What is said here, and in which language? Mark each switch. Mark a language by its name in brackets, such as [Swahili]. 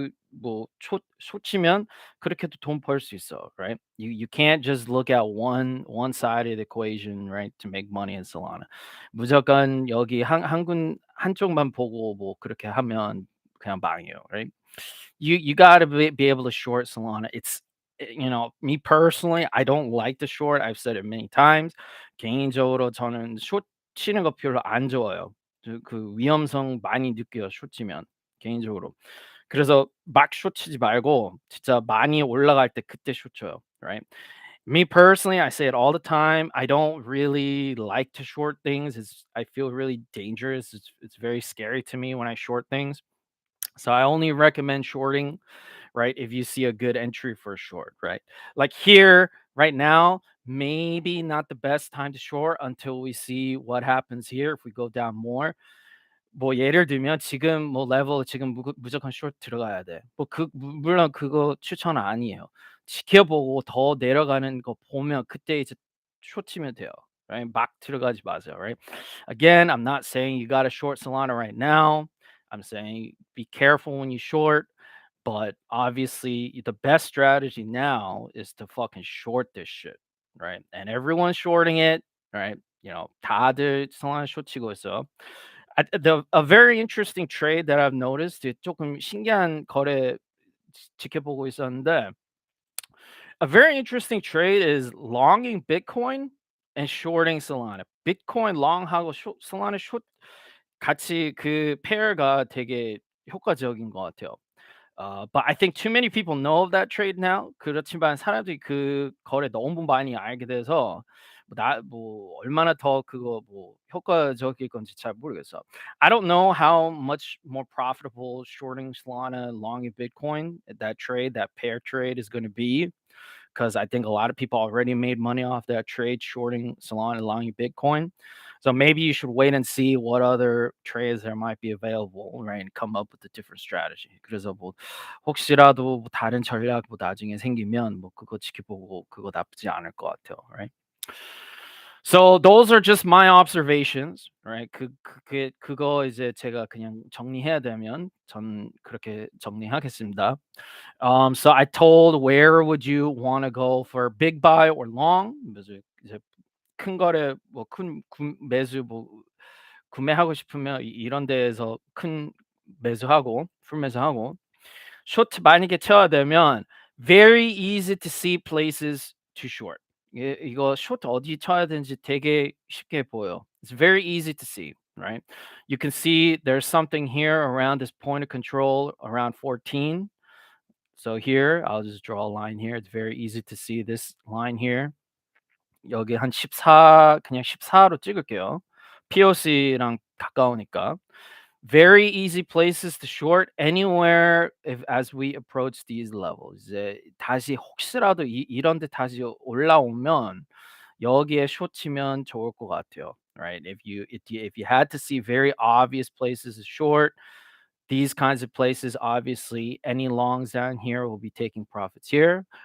[Korean] 뭐 숏 치면 그렇게도 돈 벌 수 있어, right? [English] You can't just look at one side of the equation, right, to make money in Solana. [Korean] 무조건 여기 한 한쪽만 보고 뭐 그렇게 하면 그냥 망해요, right? [English] You got to be able to short Solana. Me personally, I don't like to short. I've said it many times. [Korean] 개인적으로 저는 숏 치는 거 별로 안 좋아해요. 그 위험성 많이 느껴요, 숏 치면 개인적으로. 그래서 막 숏 치지 말고 진짜 많이 올라갈 때 그때 숏 쳐요, right? [English] Me personally, I say it all the time. I don't really like to short things. I feel really dangerous. It's very scary to me when I short things. So I only recommend shorting, right? If you see a good entry for a short, right? Like here, right now, maybe not the best time to short until we see what happens here. If we go down more, [Korean] 뭐 예를 들면 지금 뭐 레벨 지금 무조건 숏 들어가야 돼. 물론 그거 추천 아니에요. 지켜보고 더 내려가는 거 보면 그때 이제 숏 치면 돼요. Right? 막 들어가지 마세요. Right? [English] Again, I'm not saying you got to short Solana right now. I'm saying be careful when you short. But obviously, the best strategy now is to fucking short this shit, right? And everyone's shorting it, right? [Korean] 다들 Solana short 치고 있어. [English] A very interesting trade that I've noticed, [Korean] 조금 신기한 거래 지켜보고 있었는데, [English] a very interesting trade is longing Bitcoin and shorting Solana. [Korean] Bitcoin long하고 Solana short 같이 그 페어가 되게 효과적인 것 같아요. [English] But I think too many people know of that trade now. [Korean] 그렇지만 사람들이 그 거래 너무 많이 알게 돼서 얼마나 더 그거 뭐 효과적일 건지 잘 모르겠어. [English] I don't know how much more profitable shorting Solana, longing Bitcoin, that pair trade is going to be, because I think a lot of people already made money off that trade shorting Solana, allowing Bitcoin. So maybe you should wait and see what other trades there might be available, right? And come up with a different strategy. [Korean] 그래서 뭐 혹시라도 뭐 다른 전략 뭐 나중에 생기면 뭐 그거 지켜보고 그거 나쁘지 않을 것 같아요, right? [English] So those are just my observations, right? [Korean] 그거 이제 제가 그냥 정리해야 되면 전 그렇게 정리하겠습니다. [English] So I told where would you want to go for big buy or long? [Korean] 이제 큰 거래 매수 뭐 구매하고 싶으면 이런 데에서 큰 매수하고 풀 매수하고 쇼트 만약에 쳐야 되면 [English] very easy to see places to short. [Korean] 이거 short 어디 쳐야 되는지 되게 쉽게 보여. [English] It's very easy to see, right? You can see there's something here around this point of control around 14. So here, I'll just draw a line here. It's very easy to see this line here. [Korean] 여기 한 14, 그냥 14로 찍을게요. POC랑 가까우니까. [English] Very easy places to short anywhere if as we approach these levels. [Korean] 이제 다시 혹시라도 이런 데 다시 올라오면 여기에 숏 치면 좋을 것 같아요. [English] Right? If you had to see very obvious places to short, these kinds of places, obviously, any longs down here will be taking profits here.